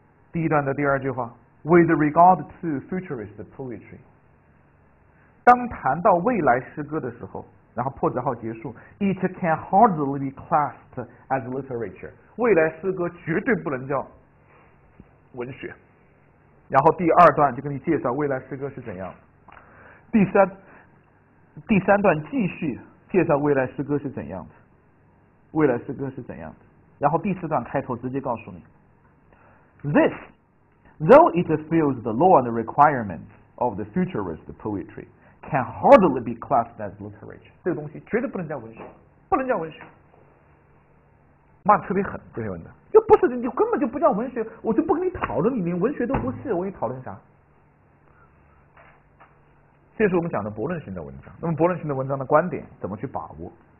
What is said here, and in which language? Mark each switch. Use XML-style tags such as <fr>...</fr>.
<zh>第1段的第2句话 ，</zh> <en>With regard to futurist poetry，</en> <zh>当谈到未来诗歌的时候，然后破折号结束 ，</zh> <en>It can hardly be classed as literature，</en> <zh>未来诗歌绝对不能叫文学。然后第2段就给你介绍未来诗歌是怎样的，第三段继续介绍未来诗歌是怎样的，未来诗歌是怎样的。然后第4段开头直接告诉你</zh> <en>，This, though it fulfills the law and the requirements of the futurist poetry, can hardly be classed as literature。</en> <zh>这个东西绝对不能叫文学，不能叫文学。骂得特别狠，这篇文章就不是，你根本就不叫文学，我就不跟你讨论，你连文学都不是，我跟你讨论啥？这是我们讲的驳论型的文章。那么驳论型的文章的观点怎么去把握？</zh>